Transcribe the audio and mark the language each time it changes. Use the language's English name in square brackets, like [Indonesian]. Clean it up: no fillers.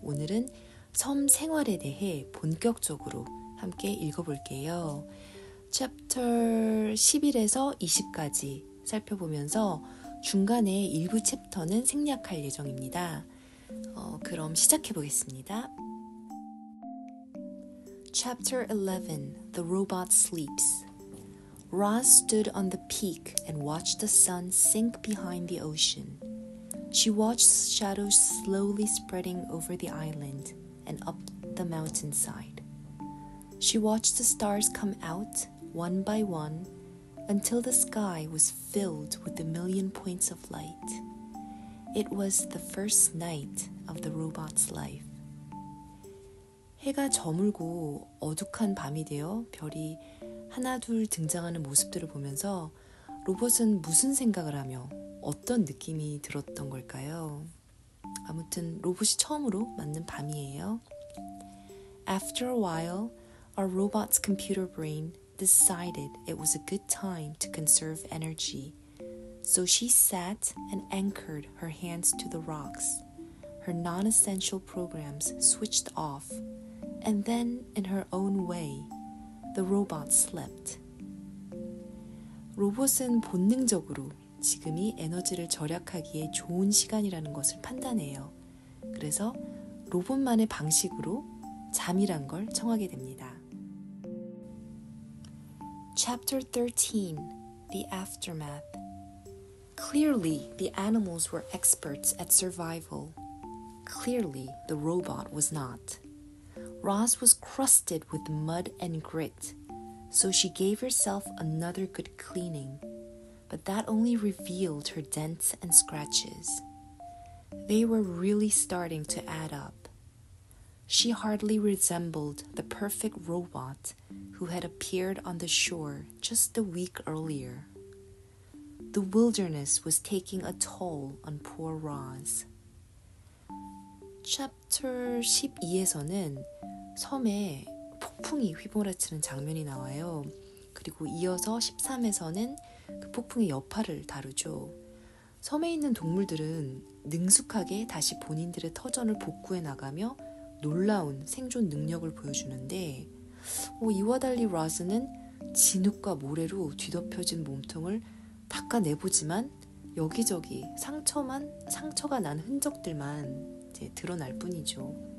[Korean] 오늘은 섬 생활에 대해 본격적으로 함께 읽어볼게요. 챕터 11에서 20까지 살펴보면서 중간에 일부 챕터는 생략할 예정입니다. 그럼 시작해 보겠습니다. [English] Chapter 11 The Robot Sleeps Roz stood on the peak and watched the sun sink behind the ocean. She watched shadows slowly spreading over the island and up the mountainside. She watched the stars come out one by one until the sky was filled with a million points of light. It was the first night of the robot's life. [Korean] 해가 저물고 어둑한 밤이 되어 별이 하나 둘 등장하는 모습들을 보면서 로봇은 무슨 생각을 하며 어떤 느낌이 들었던 걸까요? 아무튼 로봇이 처음으로 맞는 밤이에요. [English] After a while, our robot's computer brain decided it was a good time to conserve energy. So she sat and anchored her hands to the rocks. Her non-essential programs switched off, and then, in her own way, the robot slept. [Korean] 로봇은 본능적으로 지금이 에너지를 절약하기에 좋은 시간이라는 것을 판단해요. 그래서 로봇만의 방식으로 잠이란 걸 청하게 됩니다. [English] Chapter 13 The Aftermath Clearly, the animals were experts at survival. Clearly, the robot was not. Roz was crusted with mud and grit, so she gave herself another good cleaning, but that only revealed her dents and scratches. They were really starting to add up. She hardly resembled the perfect robot who had appeared on the shore just a week earlier. The wilderness was taking a toll on poor Roz. [Korean] Chapter 12에서는 섬에 폭풍이 휘몰아치는 장면이 나와요. 그리고 이어서 13에서는 그 폭풍의 여파를 다루죠. 섬에 있는 동물들은 능숙하게 다시 본인들의 터전을 복구해 나가며 놀라운 생존 능력을 보여주는데 이와 달리 라스는 진흙과 모래로 뒤덮여진 몸통을 닦아내보지만 여기저기 상처가 난 흔적들만 이제 드러날 뿐이죠.